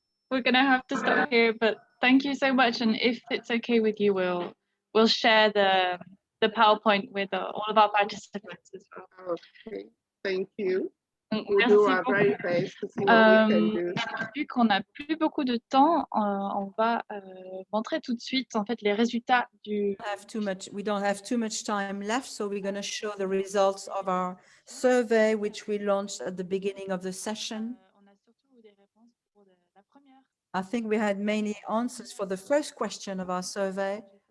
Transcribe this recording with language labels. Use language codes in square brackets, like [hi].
[en] We're gonna have to stop here, but thank you so much. And if it's okay with you, we'll share the PowerPoint with all of our participants as well. Okay, thank you. [fr] Merci [en] do our [fr] beaucoup. [en] very best to see what we can do. [fr] Vu qu'on n'a plus beaucoup de temps, on va montrer tout de suite en fait les résultats du. [en] We don't have too much time left, so we're going to show the results of our survey, which we launched at the beginning of the session. [fr] On a surtout des réponses pour la première. [en] I think we had many answers for the first question of our survey.